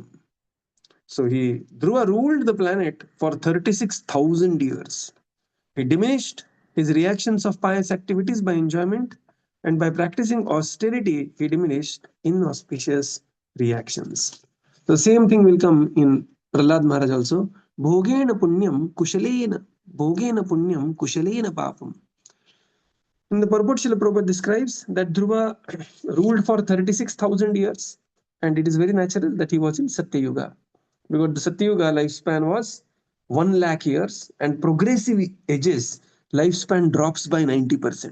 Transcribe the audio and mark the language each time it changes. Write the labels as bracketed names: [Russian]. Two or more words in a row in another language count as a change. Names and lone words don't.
[English] So Dhruva ruled the planet for 36,000 years. He diminished his reactions of pious activities by enjoyment, and by practicing austerity, he diminished inauspicious reactions. The same thing will come in Prahlad Maharaj also. [Sanskrit] Bhogena punyam kushalena, bhogena punyam kushalena papam. [English] In the purport, Srila Prabhupada describes that Dhruva ruled for 36,000 years, and it is very natural that he was in Satya Yuga, because the Satya Yuga lifespan was 1 lakh years, and progressive ages lifespan drops by 90%.